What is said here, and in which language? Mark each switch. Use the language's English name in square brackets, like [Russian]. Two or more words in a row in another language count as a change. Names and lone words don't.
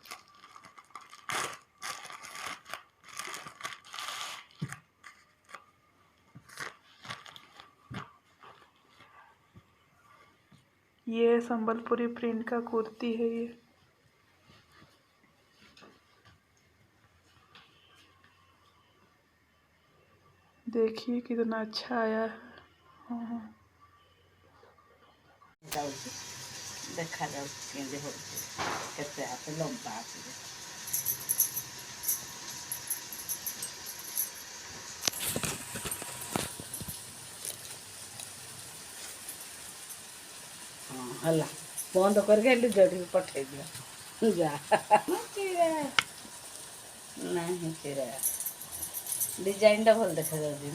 [Hindi] ये संबलपुरी प्रिंट का कुर्ती है ये। देखिए कितना अच्छा आया है। हाँ। [Odia] ଦେଖାଯାଉଛି କେମିତି ହେଉଛି, କେତେ ହାତ ଲମ୍ବା ଆସିବ। ହଁ ହେଲା, ବନ୍ଦ କରିକି ହେଲେ ଯୋଉଠିକି ପଠେଇଦିଅ ଯା ଚିରା ନାହିଁ, ଚିରା ଡିଜାଇନଟା ଭଲ ଦେଖାଯାଉଛି।